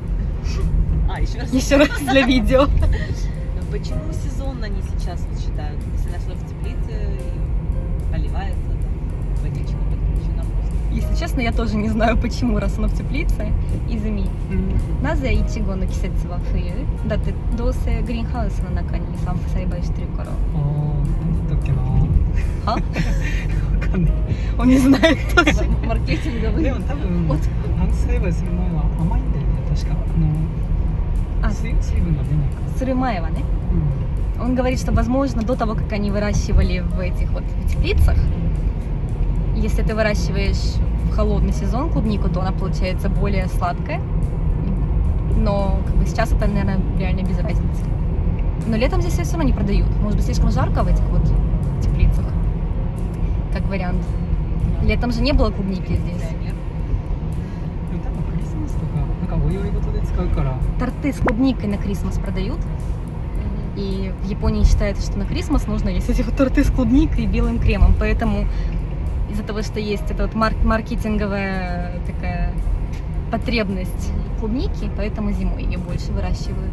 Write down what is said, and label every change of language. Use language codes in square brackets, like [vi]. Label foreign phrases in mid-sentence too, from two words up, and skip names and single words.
[ru] Еще раз для видео. Почему сезонно они сейчас вот считают? Если нашло в теплице и поливается, там, водичка подключена просто. Если честно, я тоже не знаю, почему, раз оно в теплице. [ja] Изуми。なぜ苺の季節は冬? だって どうせ greenhouseの中に散歩栽培してるから。なんだっけなあ？わかんない。 [ru] Он не знает тоже. Маркетинговый. [ja] でも多分栽培する前は甘いんだよね、確か。水分が出ないから。する前はね. [ru] Он говорит, что, возможно, до того, как они выращивали в этих вот теплицах, если ты выращиваешь в холодный сезон клубнику, то она получается более сладкая. Но как бы сейчас это, наверное, реально без разницы. Но летом здесь все равно не продают. Может быть, слишком жарко в этих вот теплицах, как вариант. Летом же не было клубники здесь. [ja] でも多分クリスマスとかなんかお祝い事で使うから。 [ru] Торты с клубникой на Крисмас продают. И в Японии считается, что на Крисмас нужно есть эти вот торты с клубникой и белым кремом. Поэтому из-за того, что есть эта вот маркетинговая такая потребность клубники, поэтому зимой ее больше выращивают.